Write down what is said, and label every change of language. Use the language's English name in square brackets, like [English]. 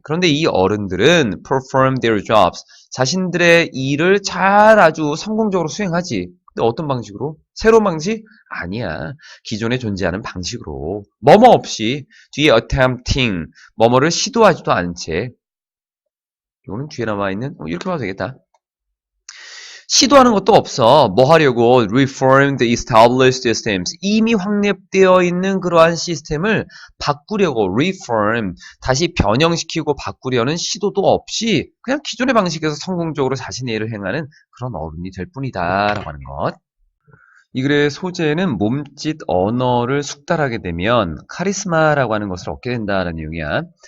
[Korean] 그런데 이 어른들은 [English] perform their jobs. [Korean] 자신들의 일을 잘 아주 성공적으로 수행하지. 근데 어떤 방식으로? 새로운 방식? 아니야. 기존에 존재하는 방식으로. 뭐뭐 없이 뒤에 attempting, 뭐뭐를 시도하지도 않은 채. 이거는 뒤에 남아있는 이렇게 봐도 되겠다. 시도하는 것도 없어. 뭐 하려고? [English] Reform the established systems. [Korean] 이미 확립되어 있는 그러한 시스템을 바꾸려고 reform, 다시 변형시키고 바꾸려는 시도도 없이 그냥 기존의 방식에서 성공적으로 자신의 일을 행하는 그런 어른이 될 뿐이다라고 하는 것. 이 글의 소재는 몸짓 언어를 숙달하게 되면 카리스마라고 하는 것을 얻게 된다는 내용이야.